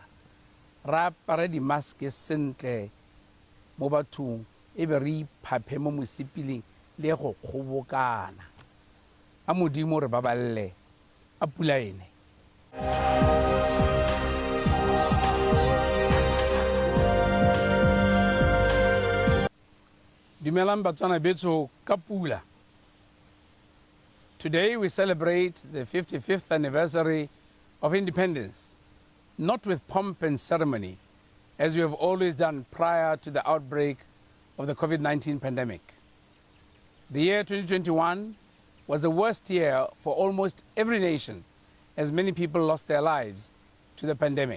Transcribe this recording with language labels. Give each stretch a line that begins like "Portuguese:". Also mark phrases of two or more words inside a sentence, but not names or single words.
Tswana: Re apare dimaske sentle mo bathong e be re iphaphe mo mosepileng le go kgobokana. A modimo re baballe, a pula ene. Dumelang Botswana betso ka pula.
English: Today we celebrate the 55th anniversary of independence, not with pomp and ceremony, as we have always done prior to the outbreak of the COVID-19 pandemic. The year 2021 was the worst year for almost every nation, as many people lost their lives to the pandemic.